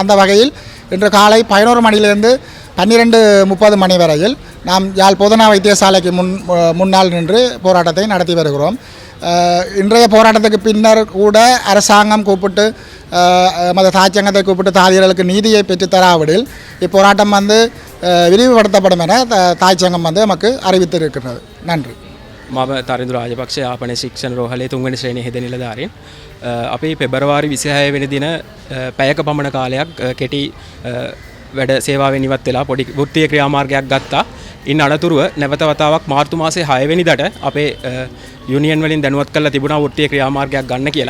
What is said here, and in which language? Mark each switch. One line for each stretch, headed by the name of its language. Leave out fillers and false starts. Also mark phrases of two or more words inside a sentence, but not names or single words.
Tamil: அந்த வகையில் இன்று காலை 11 மணியிலிருந்து 12:30 மணி வரையில் நாம் யாழ் பொதுநல வைத்தியசாலைக்கு முன்னால் நின்று போராட்டத்தை நடத்தி வருகிறோம். இன்றைய போராட்டத்துக்கு பின்னர் கூட அரசாங்கம் கூப்பிட்டு நமது தாய்ச்சங்கத்தை கூப்பிட்டு தாதியர்களுக்கு நீதியை பெற்றுத்தராவிடில் இப்போராட்டம் விரிவுபடுத்தப்படும் என தாய்ச்சங்கம் நமக்கு அறிவித்திருக்கிறது. நன்றி.
Sinhala: මම තරිඳු රාජපක්ෂ යාපනයේ ශික්ෂණ රෝහලේ 3 වෙනි ශ්‍රේණියේ හෙද නිලධාරීන්. අපි පෙබරවාරි 26 වෙනි දින පැයක පමණ කාලයක් කෙටි වැඩ සේවාවෙන් ඉවත් වෙලා පොඩි වෘත්තීය ක්‍රියාමාර්ගයක් ගත්තා. ඉන් අනතුරුව නැවත වතාවක් මාර්තු මාසයේ 6 වෙනිදාට අපේ යුනියන් වලින් දැනුවත් කරලා තිබුණා වෘත්තීය ක්‍රියාමාර්ගයක් ගන්න කියලා.